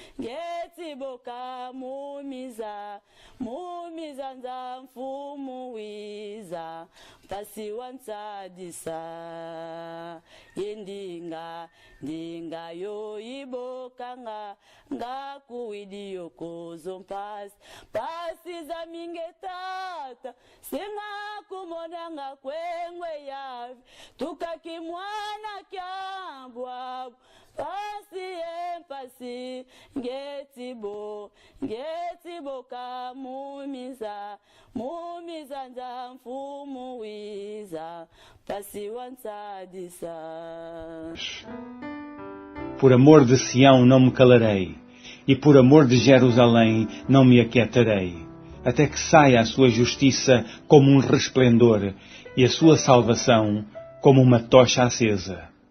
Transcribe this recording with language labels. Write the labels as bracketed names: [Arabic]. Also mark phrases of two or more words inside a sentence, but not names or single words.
[Kongo] kamumiza nza mfumu wiza pasi wansadisa ndinga yo ibokanga ngakuidio kozo pasi za mingetata singa kumona ngakwengwe yave tukakimwana kyambwa pasi ngetibo kamumiza nza mfumu wiza pasi wansadisa. [Portuguese] Por amor de Sião não me calarei, e por amor de Jerusalém não me aquietarei, até que saia a sua justiça como um resplendor, e a sua salvação como uma tocha acesa.